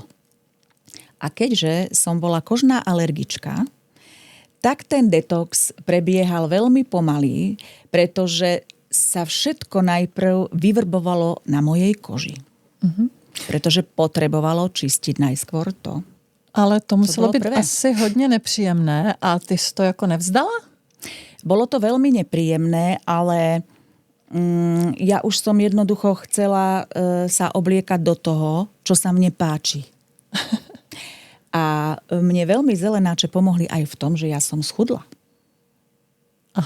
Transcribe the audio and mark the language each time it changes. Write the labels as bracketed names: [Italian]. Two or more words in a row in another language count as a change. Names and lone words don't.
[Slovak] A keďže som bola kožná alergička, tak ten detox prebiehal veľmi pomalý, pretože sa všetko najprv vyvrbovalo na mojej koži. Pretože potrebovalo čistiť najskôr to. [Czech] Ale to muselo [Slovak] bolo [Czech] být [Slovak] prvé. [Czech] asi hodně nepříjemné a ty jsi to jako nevzdala? [Slovak] Bolo to veľmi nepríjemné, ale ja už som jednoducho chcela sa obliekať do toho, čo sa mne páči. A mne veľmi zelenáče pomohli aj v tom, že ja som schudla. Aha.